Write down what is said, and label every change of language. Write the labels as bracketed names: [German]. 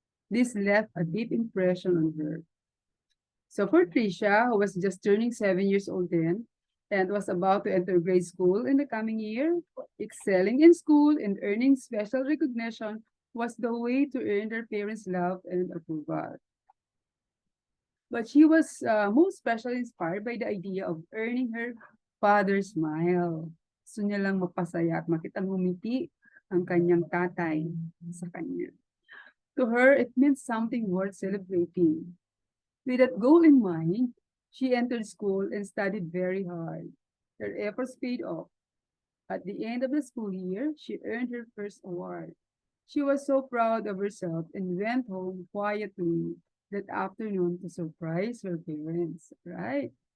[English] This left a deep impression on her. So for Trisha, who was just turning 7 years old then, and was about to enter grade school in the coming year, excelling in school and earning special recognition was the way to earn their parents' love and approval. But she was most especially inspired by the idea of earning her father's smile. [Filipino] Gusto niya lang mapasaya at makitang humiti ang kanyang tatay sa kanya. [English] To her, it meant something worth celebrating. With that goal in mind, she entered school and studied very hard. Her efforts paid off. At the end of the school year, she earned her first award. She was so proud of herself and went home quietly that afternoon to surprise her parents, right?